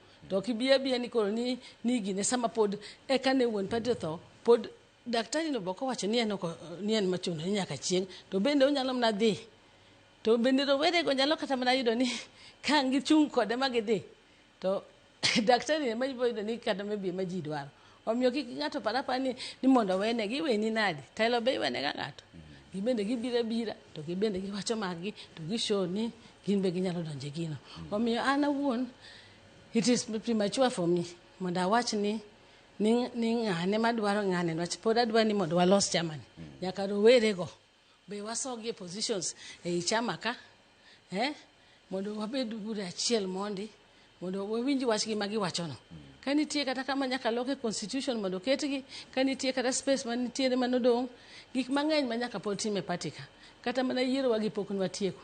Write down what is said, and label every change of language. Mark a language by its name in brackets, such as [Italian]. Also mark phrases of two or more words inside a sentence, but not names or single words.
[Luo (Kenya and Tanzania)] To kibia ni koro ni gine sama pod eka ne wuon party tho pod daktari no boko wacho ni en machuno ni nyaka chieng to bende onyalo mna dhi to bende rowere go nyalo kata mana yudo ni ka gichung' kode ma gidhi to daktari ema yudo ni kata maybe ma ji dwaro. Omiyo kik ng'ato parapa ni mondo wene gi weni nadi telo be wene ga ng'ato. Gibende gibira to gibende giwacho maggi to gishow ni gin be ginyalo donje gino. Omiyo an awuon [English] it is premature for me [Luo (Kenya and Tanzania)] mondo awach ni ng'ane madwaro ng'ane wach pod adwa ni mondo walos chama ni nyaka rowere go be wasogie positions e chama ka mondo wabed bura achiel mondi mondo wawinj wach gi magiwacho no. Ka nitie kata kama nyaka loke constitution mondo ketgi, ka nitie kata space man nitie manodong' gik mang'eny ma nyaka pod time party ka kata mana yiero wagi pok nwatieko.